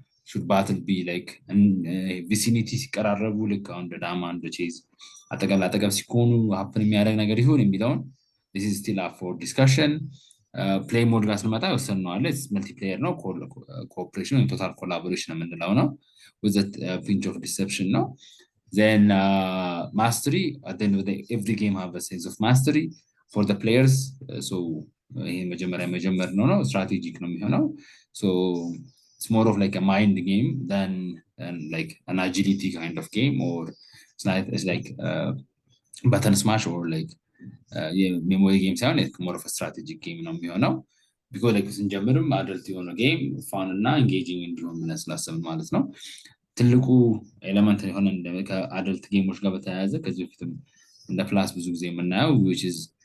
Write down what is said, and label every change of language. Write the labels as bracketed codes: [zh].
[en] Should battle be like vicinity [am] ሲቀራረቡ ልክ አሁን እንደ ዳማ እንደ ቼዝ አጠገብ ሲኮኑ ሀፕን የሚያደርግ ነገር ይሁን የሚለውን [en] this is still up for discussion. [am] ፕሌይ ሞድ ጋር ስንመጣ የወሰንነው አለ መልቲፕሌየር ነው ኮኦፕሬሽን ወይም ቶታል ኮላቦሬሽን የምንለው ነው [en] with a pinch of deception [am] ነው. [en] Then mastery, at the end of the day every game have a sense of mastery for the players. [am] So ይሄ መጀመር ነው strategic ነው የሚሆነው. [en] So it's more of like a mind game than like an agility kind of game, or it's like button smash or like memory game [am] ሳይሆን [en] more of a strategic game [am] ነው የሚሆነው because like ስንጀምርም አደልት የሆነ ጌም ፋን እና ኤንጌጂንግ እንዲሆን ብለን ስላሰብን ማለት ነው። ትልቁ ኤሌመንት የሆነ ከአደልት ጌሞች ጋር በተያያዘ ከዚህ በፊትም እንደ ፕላስ ብዙ ጊዜ የምናየው which is